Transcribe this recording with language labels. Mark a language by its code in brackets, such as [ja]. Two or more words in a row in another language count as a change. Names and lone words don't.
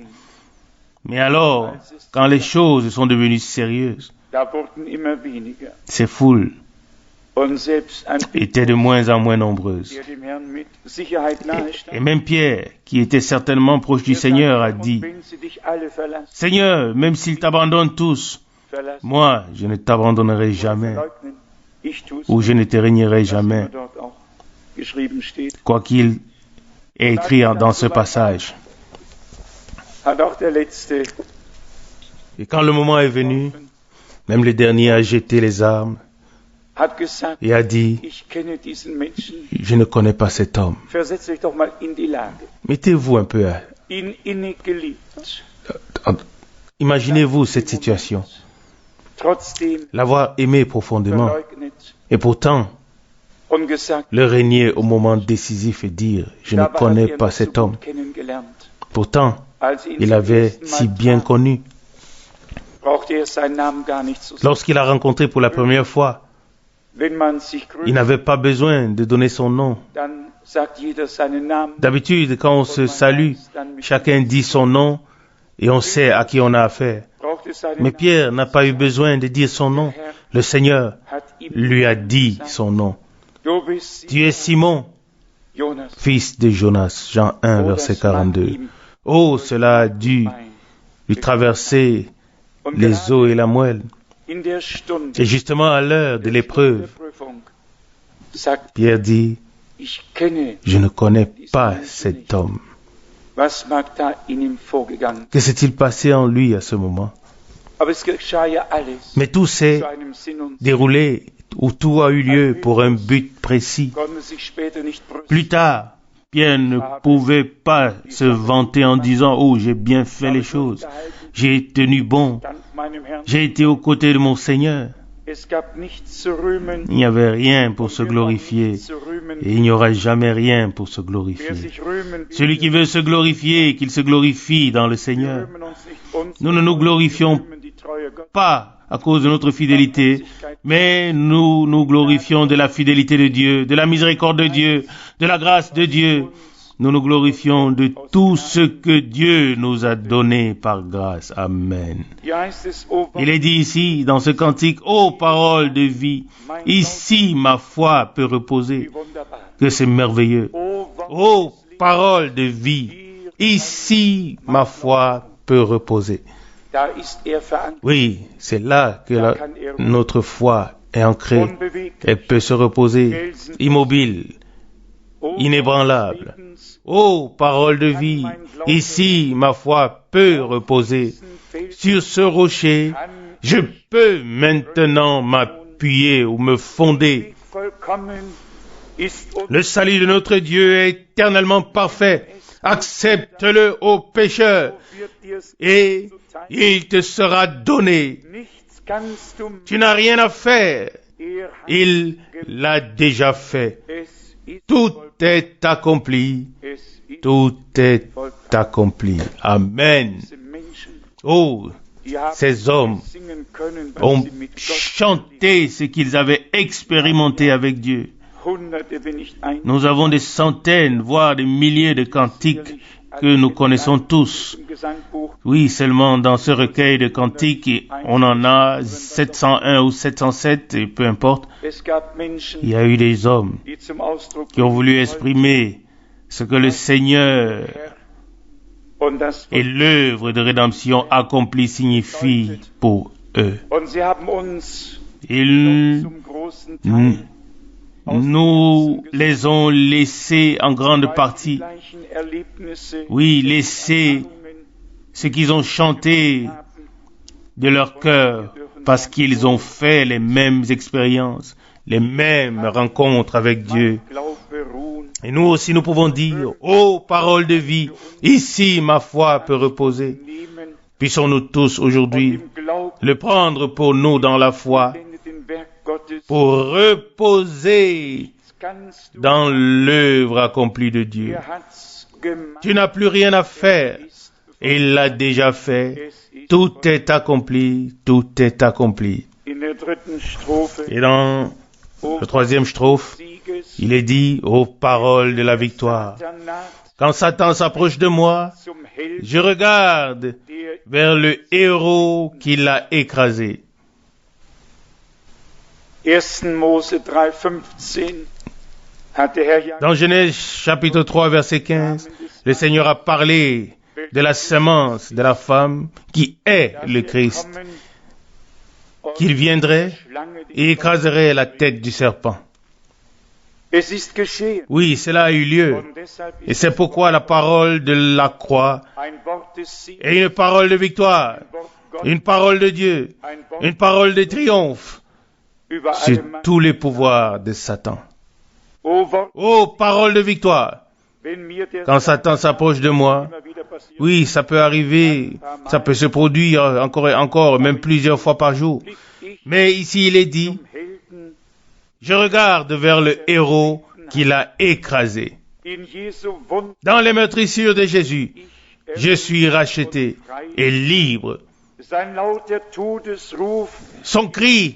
[fr] Mais alors, quand les choses sont devenues sérieuses, [de] da wurden immer weniger. [fr] ces foules [de] Und selbst ein [fr] étaient de moins en moins nombreuses. [de] der dem Herrn mit Sicherheit nahe [fr] Et [de] stand, [fr] même Pierre, qui était certainement proche du Seigneur, a dit [de] wenn sie dich alle verlassen, [fr] « Seigneur, même s'ils t'abandonnent tous, [de] verlassen, [fr] moi, je ne t'abandonnerai jamais, [de] verleugnen, ich tu's, [fr] ou je ne te régnerai [de] was [fr] jamais. [de] immer dort auch geschrieben steht. [fr] Quoi qu'il est écrit dans ce passage. [de] Hat auch der Letzte [fr] Et quand le moment est venu, Même le dernier a jeté les armes [de] hat gesagt, [fr] et a dit, [de] ich kenne diesen Menschen. [fr] je ne connais pas cet homme. [de] Versetzt euch doch mal in die Lage. [fr] Mettez-vous un peu à... [de] Ihn innig geliebt. [fr] Imaginez-vous cette situation. [de] Trotzdem [fr] L'avoir aimé profondément. [de] verleugnet [fr] Et pourtant, [de] und gesagt, [fr] le régner au moment décisif et dire, je ne [de] dabei [fr] connais [de] hat [fr] pas [de] ihn so [fr] cet homme. [de] gut kennengelernt. [fr] Pourtant, [de] Als ihn [fr] il [de] zum [fr] avait [de] ersten Mal [fr] si bien [de] traf, [fr] connu. [de] brauchte er seinen Namen gar nicht zu sagen. [fr] Lorsqu'il a rencontré pour la première fois, [de] Wenn man sich [fr] il [de] grüßt, [fr] n'avait pas besoin de donner son nom. [de] dann sagt jeder seinen Namen. [fr] D'habitude, quand on se salue, chacun dit son nom et on sait à qui on a affaire. [de] Braucht er seinen [fr] Mais [de] Namen. [fr] Pierre n'a pas eu besoin de dire son nom. Le Seigneur [de] Hat ihm [fr] lui a dit son nom. [de] Du bist [fr] Tu es Simon, Jonas. fils de Jonas. Jean 1, Oh, verset [de] das mag [fr] 42. [de] ihm [fr] Oh, cela a dû lui traverser [de] Und [fr] les [de] gerade [fr] os et la moelle. [de] in der Stunde [fr] Et justement à l'heure de [de] der [fr] l'épreuve, [de] Prüfung sagt, [fr] Pierre dit, [de] ich kenne, [fr] je ne connais pas cet homme. [de] was mag da in ihm vorgegangen. [fr] Que s'est-il passé en lui à ce moment? [de] Aber es geschah ja alles [fr] Mais tout s'est [de] zu einem Sinn und [fr] déroulé, où tout a eu lieu pour un but précis. [de] konnte sich später nicht brüsten. [fr] Plus tard, Pierre ne pouvait pas se vanter en disant, oh, j'ai bien fait les choses, j'ai tenu bon, [de] Dank meinem Herrn. [fr] j'ai été aux côtés de mon Seigneur. [de] Es gab nichts zu rühmen. [fr] Il n'y avait rien pour se [de] Wir brauchen [fr] glorifier, [de] nichts zu rühmen. [fr] et il n'y aura jamais rien pour se [de] Wer [fr] glorifier. [de] sich rühmen will, [fr] Celui qui veut se glorifier, qu'il se glorifie dans le Seigneur. [de] rühmen uns nicht uns, [fr] Nous ne nous glorifions [de] wir rühmen die Treue Gottes. [fr] Pas à cause de notre fidélité, mais nous nous glorifions de la fidélité de Dieu, de la miséricorde de Dieu, de la grâce de Dieu. Nous nous glorifions de tout ce que Dieu nous a donné par grâce. Amen. [de] Hier heißt es, O [fr] Il est dit ici, dans ce cantique, ô parole de vie, ici ma foi peut reposer, [de] wie wunderbar. [fr] que c'est merveilleux. [de] O [fr] Ô parole de vie, ici ma foi peut reposer. [de] da ist er verankert, [fr] Oui, c'est là que notre foi est ancrée. [de] unbeweglich. [fr] Elle peut se reposer, immobile, [de] O [fr] inébranlable. [de] Lebens, [fr] Ô parole de vie, ici ma foi peut reposer. [de] Felsen, [fr] Sur ce rocher, [de] kann [fr] je peux maintenant m'appuyer ou me fonder. [de] vollkommen ist und [fr] Le salut de notre Dieu est éternellement parfait. Accepte-le, ô pécheur, [de] wird dir's [fr] et [de] zuteil. [fr] il te sera donné. [de] Nichts kannst du [fr] Tu n'as rien à faire. [de] er hat [fr] Il l'a déjà fait. [de] es ist [fr] Tout est accompli. [de] es ist [fr] Tout est accompli. Amen. [de] diese Menschen, Oh, die haben [fr] ces hommes [de] singen können, weil [fr] ont [de] sie mit Gott [fr] chanté ce qu'ils avaient expérimenté avec Dieu. [de] Hunderte, wenn nicht ein [fr] Nous avons des centaines, voire des milliers de cantiques que nous connaissons tous. [de] im Gesangbuch [fr] Oui, seulement dans ce recueil de cantiques, on en a 701 ou 707, et peu importe. [de] es gab Menschen, [fr] Il y a eu des hommes [de] die zum Ausdruck [fr] qui ont voulu [de] bringen [fr] exprimer ce que le Seigneur [de] wollten. Und das [fr] et l'œuvre de rédemption accomplie signifie pour eux. [de] und sie haben uns [fr] Ils [de] zum großen Teil [fr] nous les ont laissés en grande partie, [de] gleichen Erlebnisse [fr] oui, laissés [de] Erfahrungen [fr] ce qu'ils ont chanté [de] haben. [fr] de leur cœur, parce qu'ils ont fait les mêmes expériences, les mêmes rencontres avec Dieu. [de] Glaube ruhen. [fr] Et nous aussi, nous pouvons dire, ô parole de vie, ici ma foi peut reposer. [de] Nehmen [fr] Puissons-nous tous aujourd'hui [de] im Glauben [fr] le prendre pour nous dans la foi, [de] den Werk Gottes [fr] pour reposer [de] kannst du. [fr] dans l'œuvre accomplie de Dieu. [de] Er hat's gemacht. [fr] Tu n'as plus rien à faire. Il l'a déjà fait. [de] Es ist [fr] Tout est accompli. Tout est accompli. [de] in der dritten Strophe [fr] Et dans [de] O [fr] le troisième strophe, [de] Sieges [fr] il est dit, ô paroles de la victoire. [de] Satan naht [fr] Quand Satan s'approche de moi, [de] zum Held, [fr] je regarde [de] der [fr] vers le héros qui l'a écrasé. [de] 1. Mose 3,15 hat der Herr ja [fr] Dans Genèse chapitre 3 verset 15, le Seigneur a parlé de la semence de la femme qui est le Christ, qu'il viendrait et écraserait la tête du serpent. [de] Es ist geschehen. [fr] Oui, cela a eu lieu. [de] Und deshalb [fr] Et [de] ist [fr] c'est pourquoi la parole de la croix [de] ein Wort des Sieges, [fr] est une parole de victoire. [de] ein Wort [fr] une parole de Dieu, une parole de triomphe [de] über [fr] sur [de] alle Macht. [fr] tous les pouvoirs de Satan. [de] O Wort, [fr] Oh, parole de victoire! [de] wenn mir der [fr] Quand Satan s'approche de moi, [de] immer wieder passiert, [fr] oui, ça peut arriver, ça peut se produire encore et encore, même plusieurs fois par jour. [de] blick ich [fr] Mais ici, il est dit, [de] zum Helden [fr] je regarde vers le héros qui l'a écrasé. [de] in Jesu Wund. [fr] Dans les meurtrissures de Jésus, [de] Ich [fr] je suis racheté et libre. [de] sein lauter Todesruf, [fr] Son cri